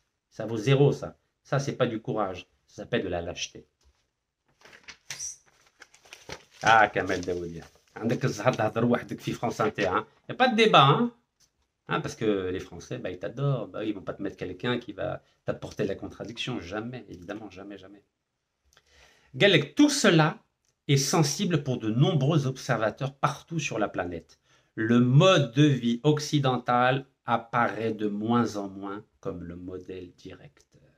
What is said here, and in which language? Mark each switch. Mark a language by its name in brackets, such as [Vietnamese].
[French] Ça vaut zéro, ça. Ça, c'est pas du courage. Ça s'appelle de la lâcheté. Ah, Kamel Daoudi. [Arabic] عندك الزهر تهضر وحدك في France Inter. [French] Il n'y a pas de débat, hein? Parce que les Français, bah, ils t'adorent. Bah, ils vont pas te mettre quelqu'un qui va t'apporter la contradiction. Jamais, évidemment, jamais, jamais. Galek, tout cela est sensible pour de nombreux observateurs partout sur la planète. Le mode de vie occidental apparaît de moins en moins comme le modèle directeur.